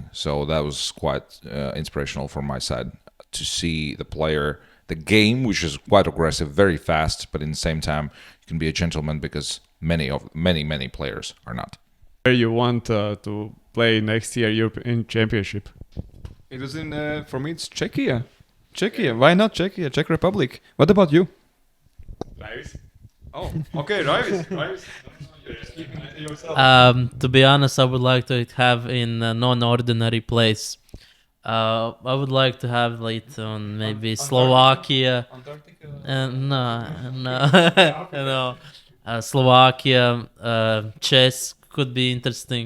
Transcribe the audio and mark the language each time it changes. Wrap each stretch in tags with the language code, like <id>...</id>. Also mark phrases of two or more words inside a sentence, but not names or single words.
<en>So that was quite inspirational from my side to see the game, which is quite aggressive, very fast, but in the same time you can be a gentleman, because many players are not. Where you want to play next year European Championship? It was in, for me, it's Czechia. Why not Czechia? Czech Republic. What about you? Raivis. Oh, okay, Raivis. You're just keeping it to yourself. To be honest, I would like to have in a non-ordinary place. I would like to have it on maybe Slovakia. Antarctica? No. Slovakia, Czech could be interesting.</en>